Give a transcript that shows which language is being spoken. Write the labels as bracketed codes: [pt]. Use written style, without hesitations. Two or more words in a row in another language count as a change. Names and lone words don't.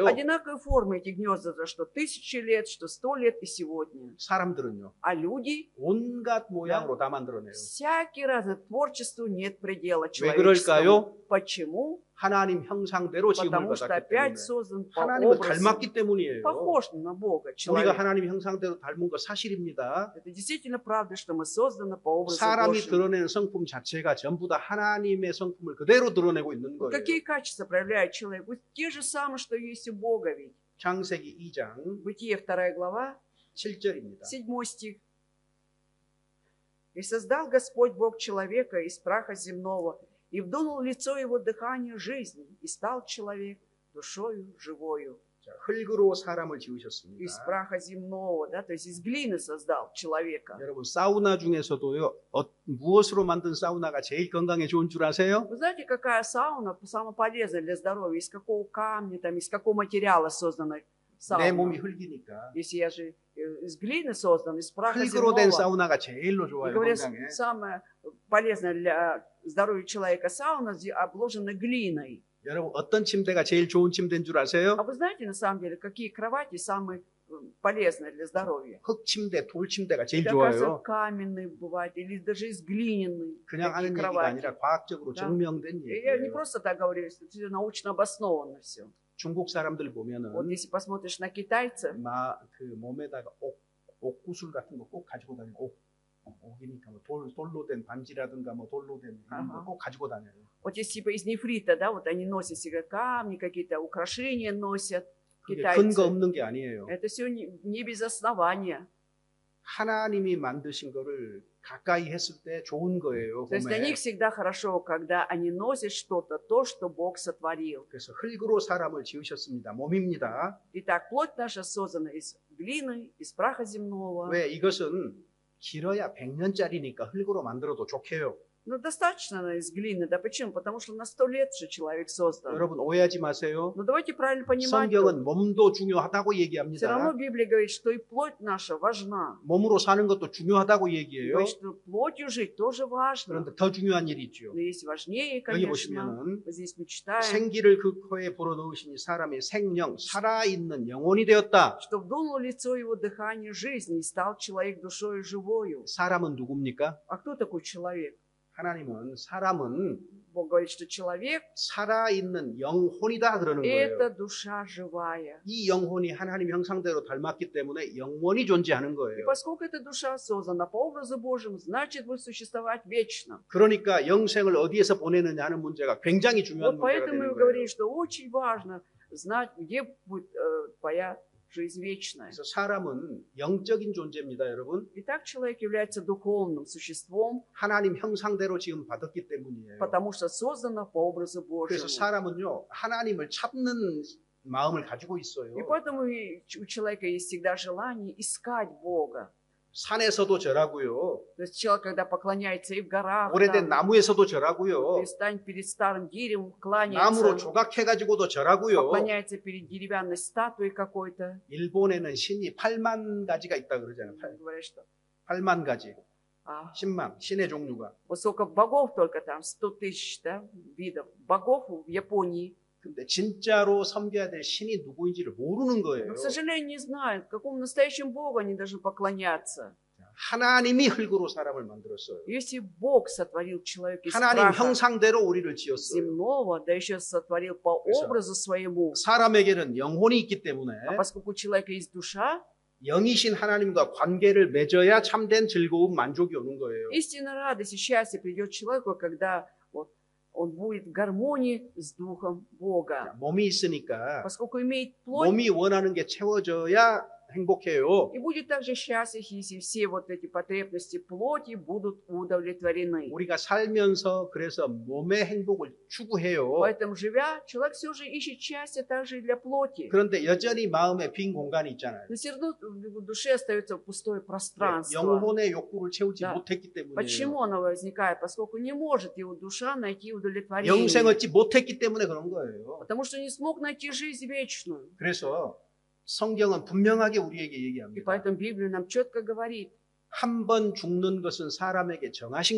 [ru] одинаковой формы эти гнезда, что 1000 лет, что 100 лет и сегодня. [ko] 사람들은요. [ru] А люди, [ko] 온갖 모양으로 다 만들어내요. [ru] всякий разный, творчеству нет предела [ko] 왜 [ru] человеческому. [ko] 그럴까요? [ru] Почему? [ko] 하나님 형상대로 지음을 [ru] Потому что [ko] 받았기 [ru] опять [ko] 때문에. [ru] создан по [ko] 하나님을 [ru] образу, [ko] 닮았기 때문이에요. [ru] похож на Бога, [ko] 우리가 [ru] человек. [ko] 하나님 형상대로 닮은 거 사실입니다. [ru] Это действительно правда, что мы созданы по образу [ko] 사람이 [ru] Божьему. [ko] 드러내는 성품 자체가 전부 다 하나님의 성품을 그대로 드러내고 있는 [ru] Вот [ko] 거예요. [ru] какие качества проявляет человек? Вот те же самые, что есть у Бога ведь. [ko] 창세기 2장 [ru] Бытие 2 глава, [ko] 7절입니다. [ru] 7 стих. «И создал Господь Бог человека из праха земного, и вдунул в лицо его дыхание жизни, и стал человек душою живою». [ko] 자, 흙으로 사람을 [ru] Из [ko] 지으셨습니다. [ru] праха земного, да, то есть из глины создал человека. [ko] 여러분 사우나 중에서도요. 무엇으로 만든 사우나가 제일 건강에 좋은 줄 아세요? [ru] Вы знаете, какая сауна самая полезная для здоровья? Из какого камня, там, из какого материала создана [ko] 내 몸이 [ru] сауна? [ko] 흙이니까. [ru] Если я же из глины создан, из праха [ko] 흙으로 된 [ru] земного. [ko] 사우나가 제일로 [ru] И [ko] 좋아요. [ru] говорят, [ko] 건강에. [ru] самое полезное для здоровья человека сауна обложена глиной. [ko] 여러분 어떤 침대가 제일 좋은 침대인 줄 아세요? [ru] А вы знаете, на самом деле, какие кровати самые полезные для здоровья? [ko] 흙 침대, 돌 침대가 제일 [ru] Это, оказывается, [ko] 좋아요. [ru] каменные бывают, или даже из глиняной. [ko] 그냥 [ru] такие [ko] 하는 얘기가 [ru] кровати. [ko] 아니라 과학적으로 [ru] Да. [ko] 증명된 [ru] И я не [ko] 얘기예요. [ru] просто так говорю, это всё научно обосновано все. [ko] 중국 사람들 [ru] Вот [ko] 보면은 [ru] если посмотришь на китайцев, [ko] 그 몸에다가 옥구슬 같은 거 꼭 가지고 다니고 옥이니까 뭐 돌로 된 반지라든가 뭐 돌로 된 이런 거 아하. 꼭 가지고 다녀요. [ru] вот есть типа из нефрита, да, вот они носят себе камни, какие-то украшения носят, [ko] 그게 [ru] китайцы. [ko] 근거 없는 게 아니에요. [ru] Это все не без основания. [ko] 하나님이 만드신 거를 가까이 했을 때 좋은 거예요. [ru] То есть для [ko] 몸에. [ru] них всегда хорошо, когда они носят что-то, то, что Бог сотворил. [ko] 그래서 흙으로 사람을 지으셨습니다. 몸입니다. [ru] Итак, плоть наша создана из глины, из праха земного. [ko] 왜 이것은 길어야 100년짜리니까 흙으로 만들어도 좋게요. [ru] Ну, достаточно она из глины. Да почему? Потому что на 100 лет же человек создан. [ko] 여러분 오해하지 마세요. [ru] Но давайте правильно понимать. [ko] 성경은 몸도 중요하다고 [ru] Все [ko] 얘기합니다. [ru] равно Библия говорит, что и плоть наша важна. [ko] 몸으로 사는 것도 중요하다고 [ru] И [ko] 얘기해요. [ru] говорит, что плотью жить тоже важно. [ko] 그런데 더 중요한 일이 있죠. [ru] Но есть важнее, [ko] 여기 [ru] конечно. [ko] 보시면은 [ru] Вот здесь мы читаем, [ko] 생기를 그 코에 불어넣으시니 사람이 생명, 살아있는 영혼이 되었다. [ru] что вдунул в лицо его дыхание жизни, и стал человек душою живою. [ko] 사람은 누굽니까? [ru] А кто такой человек? [ko] 사람은 [ru] Бог говорит, что человек [ko] 살아있는 영혼이다 그러는 – [ru] это [ko] 거예요. [ru] душа живая. [ko] 이 영혼이 하나님 형상대로 닮았기 때문에 영원히 존재하는 [ru] И [ko] 거예요. [ru] поскольку эта душа создана по образу Божьему, значит, будет существовать вечно. [ko] 그러니까 영생을 어디에서 보내느냐 하는 문제가 굉장히 중요한 [ru] Вот [ko] 문제가 [ru] поэтому мы [ko] 되는 [ru] говорим, [ko] 거예요. [ru] что очень важно знать, где будет твоя жизнь вечная. [ko] 그래서 사람은 영적인 존재입니다, 여러분. [ru] Итак, человек является духовным существом, [ko] 하나님 형상대로 지금 받았기 때문이에요. [ru] потому что создано по образу [ko] 그래서 [ru] Божьему. [ko] 사람은요, 하나님을 찾는 마음을 가지고 있어요. [ru] И поэтому у человека есть всегда желание искать Бога. [ko] 산에서도 절하고요. [ru] То есть человек, когда поклоняется и в горах, [ko] 오래된 [ru] там, [ko] на무에서도 절하고요. [ru] перестанет перед старым деревом, [ko] 나무로 [ru] кланяется, [ko] 조각해가지고도 절하고요. [ru] поклоняется перед деревянной статуей какой-то. [ko] 일본에는 신이 8만 가지가 있다 그러잖아요. [ru] Говорят, что [ko] 8만 가지, [ru] а, [ko] 10만 신의 종류가. [ru] вот сколько богов только там, 100 тысяч, да, видов богов в Японии. [ko] 근데 진짜로 섬겨야 될 신이 누구인지를 모르는 거예요. [ru] Но, к сожалению, не знают, какому настоящему Богу они должны поклоняться. [ko] 하나님이 흙으로 사람을 만들었어요. [ru] Если Бог сотворил человека из [ko] 하나님 [ru] праха [ko] 형상대로 우리를 지었어요. [ru] земного, да еще сотворил по [ko] 그래서 [ru] образу своему, [ko] 사람에게는 영혼이 있기 때문에 [ru] а поскольку у человека есть душа, [ko] 영이신 하나님과 관계를 맺어야 참된 즐거움, 만족이 오는 거예요. [ru] истинная радость и счастье придет человеку, когда вот, он будет в гармонии с Духом Бога. [ko] 몸이 있으니까 [ru] Поскольку имеет плоть, [ko] 몸이 원하는 게 채워져야 행복해요. [ru] и будет также счастлив, если все вот эти потребности плоти будут удовлетворены. [ko] 우리가 살면서 그래서 몸의 행복을 추구해요. [ru] Поэтому, живя, человек все же ищет счастье также и для плоти. [ko] 그런데 여전히 마음에 빈 공간이 있잖아요. [ru] Но все равно в душе остается пустое пространство. [ko] 영혼의 욕구를 채우지 [ru] Да. [ko] 못했기 때문이에요. [ru] Почему оно возникает? Поскольку не может его душа найти удовлетворение. [ko] 영생을 얻지 못했기 때문에 그런 거예요. [ru] Потому что не смог найти жизнь вечную. [ko] 그래서 성경은 분명하게 우리에게 [ru] И [ko] 얘기합니다. [ru] поэтому Библия нам четко говорит, [ko] 한 번 죽는 것은 사람에게 정하신